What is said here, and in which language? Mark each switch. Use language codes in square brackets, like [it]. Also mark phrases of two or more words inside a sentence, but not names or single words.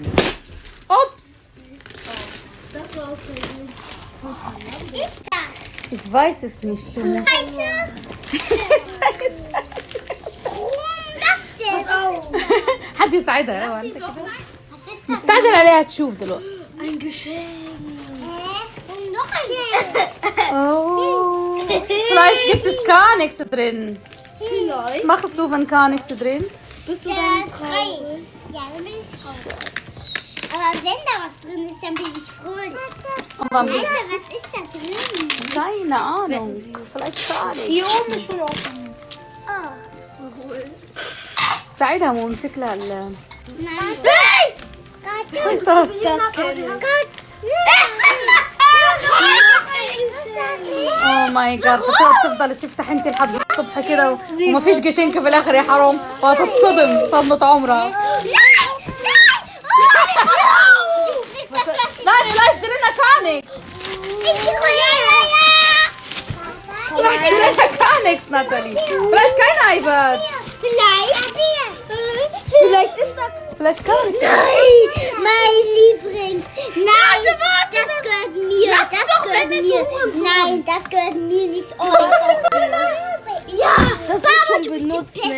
[de] اوبس. Was ist das? Ich weiß es nicht. Du musst. Scheiße. Warum das denn? [ar] حد يساعدها. [de] Was ist das? [ar] مستعجل عليها تشوف دلوقتي. [de] Und noch ein. Oh. Vielleicht gibt es gar nichts drin. Vielleicht. Was machst du, wenn gar nichts drin? Bist du Ja, dann traurig. Ja, dann bin ich traurig. Aber wenn da was drin ist, dann bin ich fröhlich. Und wann Alter, was ist da drin? keine Ahnung. Vielleicht gar nichts. Hier oben ist schon offen. Oh. [ar] ساعدها وامسك لها ال. [de] Nein. Was ist das? Das kenne ich. [en] Oh my God [ar] تفضل تفتح انت لحد الصبح كده ومفيش جشنكه في الاخر يا حرام وهتتصدم صدمه عمرها. لا لا اشتري لنا كانكس. لا اشتري لنا كانكس ناتالي. [de] فلاش kein iPad. Vielleicht ist das. Vielleicht Kanix. Nein, mein Liebling. Nein, das gehört mir. Das gehört mir. Nein, das gehört mir nicht euch. Ja, Das ist schon benutzt, ne?